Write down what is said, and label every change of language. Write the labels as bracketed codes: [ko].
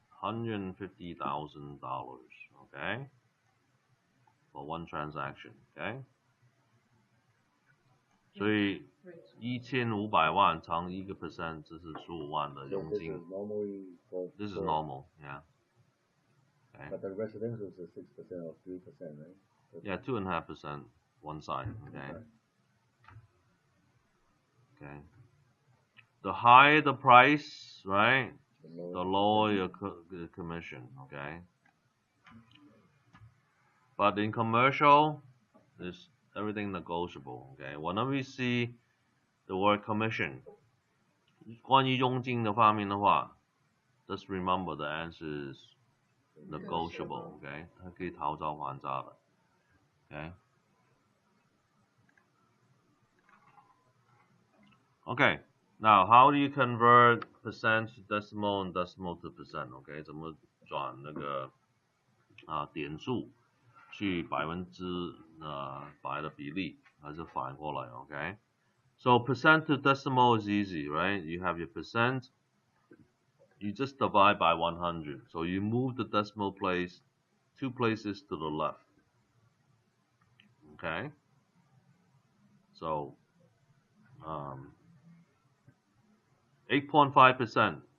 [en] $150,000, okay, for one transaction, okay? [zh] 所以1500万乘1%，这是15万的佣金。 [en] This is normal, yeah. Okay. But the residential is 6% or 3%, right? Yeah, 2.5% one side. Okay. Okay. The higher the price, right? The lower your commission. Okay. But in commercial, it's everything negotiable. Okay. Whenever we see the word commission, [zh] 关于佣金的方面的话 [en] just remember the answer is negotiable. [zh] Okay. 它可以讨价还价的。Okay. [en] Okay. Now, how do you convert percent to decimal and decimal to percent? Okay. [zh] 怎么转那个点数去100%的比例，还是反过来 ？Okay. [en] So percent to decimal is easy, right? You have your percent. You just divide by 100. So you move the decimal place 2 places to the left. Okay, so 8.5%.